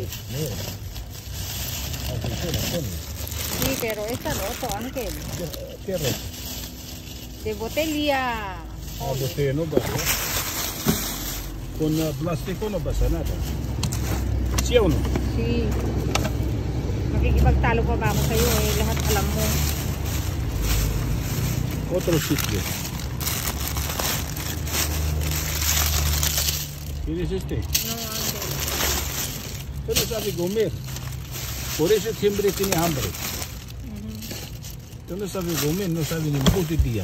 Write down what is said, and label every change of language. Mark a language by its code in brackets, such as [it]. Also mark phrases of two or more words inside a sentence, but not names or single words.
[es] Mira. Aceituna, pone. Sí, pero está roto, Ángel. ¿Qué roto? De botella. Botella no pasa. Con plástico no pasa nada. ¿Sí o no? Sí. [tl] Makikipagtalo pa ba ako sa'yo eh. Lahat alam mo. [es] Otro sitio. ¿Quieres este? No, Ángel. Tú no sabes comer. Por eso siempre tienes hambre. Tú no sabes comer, no sabes ni un día.